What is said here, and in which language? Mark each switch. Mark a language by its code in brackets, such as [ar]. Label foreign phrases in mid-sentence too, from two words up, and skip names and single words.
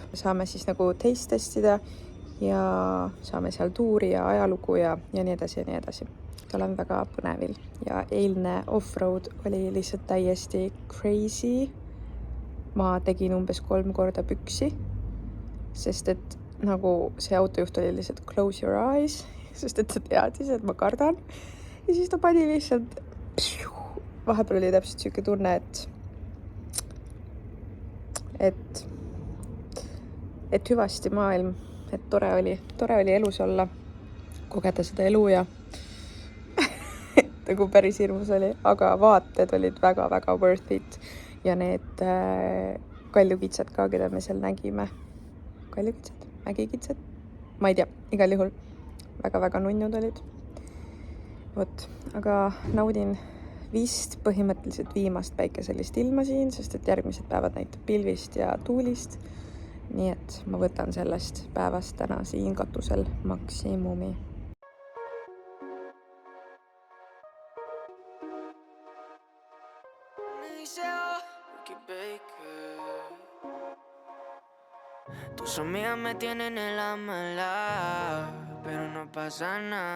[et] Saame siis nagu taste testida ja saame seal tuuri ja ajalugu ja nii edasi ja nii edasi. Olen väga põnevil ja eilne off-road oli lihtsalt täiesti crazy. Ma tegin umbes 3 korda püksi, sest et nagu see autojuht oli lihtsalt [en] close your eyes, [et] sest et ta teadis, et ma kardan. Ja siis ta pani lihtsalt, vahepeal oli täpselt selline tunne, et hüvasti maailm, et tore oli elus olla, kogeda seda elu ja nagu päris hirmus oli, aga vaated olid väga-väga [en] worth it [et] ja need kaljukitsad ka, keda me seal nägime. Kaljukitsad? Mägikitsad? Ma ei tea, igal juhul väga-väga nunnud olid. Vot, aga naudin vist põhimõtteliselt viimast päikeselist ilma siin, sest et järgmised päevad näitab pilvist ja tuulist. nii et ma võtan sellest päevast täna siin katusel maksimumi. [es] Tus amigas me tienen en la mala, pero no pasa nada.